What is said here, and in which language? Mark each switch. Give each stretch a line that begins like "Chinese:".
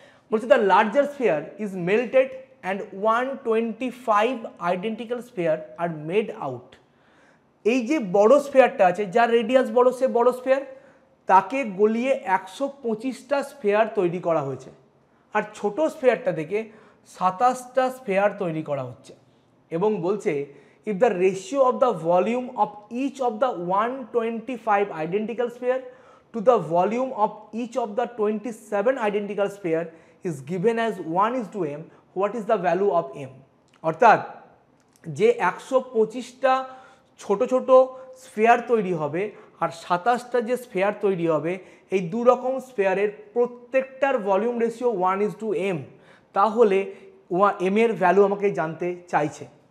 English: বলছে the larger sphere is melted and 125 identical sphere are made out.
Bangla: এই যে বড় স্ফেয়ারটা আছে, যার রেডিয়াস বড় সে বড় স্ফেয়ার, তাকে গলিয়ে 125টা স্ফেয়ার তৈরি করা হয়েছে, আর ছোট স্ফেয়ারটা থেকে 27টা স্ফেয়ার তৈরি করা হচ্ছে। এবং বলছে
English: if the ratio of the volume of each of the 125 identical sphere to the volume of each of the 27 identical sphere is given as 1:m, what is the value of m?
Bangla: অর্থাৎ যে 125টা ছোট ছোট sphere তৈরি হবে আর 27টা যে sphere তৈরি হবে, এই দু রকম স্ফেয়ারের প্রত্যেকটার ভলিউম রেশিও 1:m, তাহলে m এর ভ্যালু আমাকে জানতে চাইছে।